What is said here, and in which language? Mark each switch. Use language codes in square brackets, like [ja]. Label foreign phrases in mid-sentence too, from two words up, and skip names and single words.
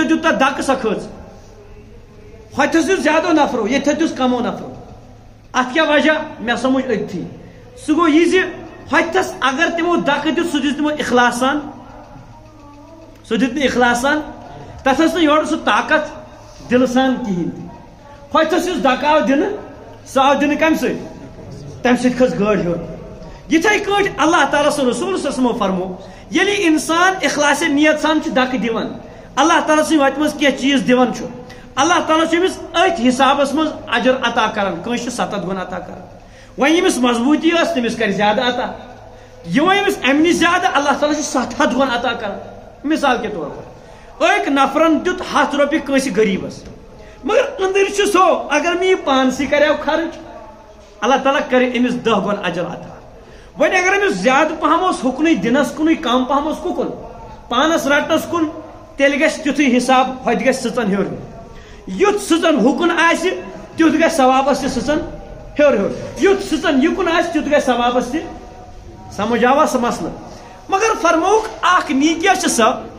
[ks] دیُت تتھ دکہٕ سۄ کھٔژ ہوٚتھس دیُت زیادو نفرو ییٚتھس دیُت کمو نفرو اتھ کیٛاہ وجہ مےٚ سمجھ أتھی سُہ گوٚو یہِ زِ ہوٚتھس اگر تِمو دکہٕ دیُت سُہ دیُت تِمو اخلاص سان سُہ دیُت نہٕ اخلاص سان تتھ ٲس نہٕ یورٕ سُہ طاقت دلہٕ سان کِہیٖنۍ تہِ ہوٚتھس یُس دکہٕ آو دِنہٕ سُہ آو دِنہٕ کمہِ سۭتۍ تمہِ سۭتۍ کھٔژ گٲڑۍ ہیوٚر یِتھٕے کٲٹھۍ اللہ تعالیٰ سُنٛد رسول [ar] صلی اللہ علیہ وسلم [ks] فرمو ییٚلہِ انسان اخلاص نیت سان چھُ دکہٕ دِوان اللہ تعالیٰ سی وتہ مز کی چیز دیوان چھو اللہ تعالیٰ چھمس ات حسابس مز اجر عطا کران کنس 7 گن عطا کران وۄنۍ ییٚمِس مضبوٗطی ٲس تٔمِس کر زیادٕ عطا یہ ییٚمِس امہِ نِش زیادٕ اللہ تعالیٰ چھُ 700 گن عطا کران [ur] مثال کے طور پر [ks] أکۍ نفرن دیُت 100 رۄپیہِ کٲنٛسہِ غریٖبس مگر أنٛدٕرۍ چھُ سُہ اگر مےٚ یہِ پانسٕے کریو خرچ اللہ تعالیٰ کرِ أمِس 10 گن اجر عطا وۄنۍ اگر أمِس زیادٕ پہم اوس ہُکنُے دِنس کُنُے کم پہم اوس کُکُن پانس رٹنس کُن تیٚلہِ گژھِ تیُتھُے حساب ہوٚتہِ گژھِ سٕژن ہیوٚر یُتھ سٕژن ہُکُن آسہِ تیُتھ گژھِ ثوابس تہِ سٕژن ہیوٚر ہیوٚر یُتھ سٕژن یُکُن آسہِ تیُتھ گژھِ ثوابس تہِ سمجھ آوا سُہ مسلہٕ مگر فرمووُکھ اکھ نیٖکیا چھِ سۄ